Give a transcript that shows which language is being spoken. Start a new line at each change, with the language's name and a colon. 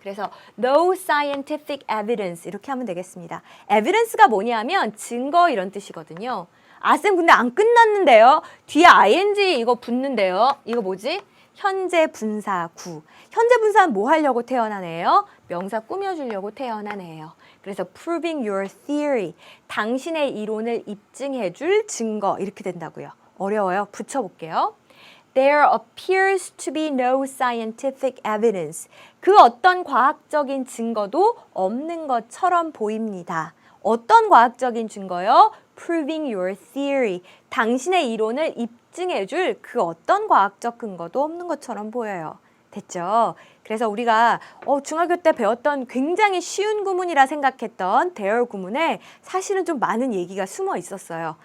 Korean: 그래서
English: no scientific evidence
Korean: 이렇게 하면 되겠습니다. evidence가 뭐냐면 증거 이런 뜻이거든요. 아, 쌤 근데 안 끝났는데요? 뒤에 ing 이거 붙는데요. 이거 뭐지? 현재 분사 구. 현재 분사는 뭐 하려고 태어난 애예요? 명사 꾸며주려고 태어난 애예요. 그래서
English: proving your theory.
Korean: 당신의 이론을 입증해줄 증거 이렇게 된다고요. 어려워요. 붙여볼게요.
English: There appears to be no scientific evidence.
Korean: 그 어떤 과학적인 증거도 없는 것처럼 보입니다. 어떤 과학적인 증거요?
English: Proving your theory.
Korean: 당신의 이론을 입증해줄 그 어떤 과학적 근거도 없는 것처럼 보여요. 됐죠? 그래서 우리가 중학교 때 배웠던 굉장히 쉬운 구문이라 생각했던 there 구문에 사실은 좀 많은 얘기가 숨어 있었어요.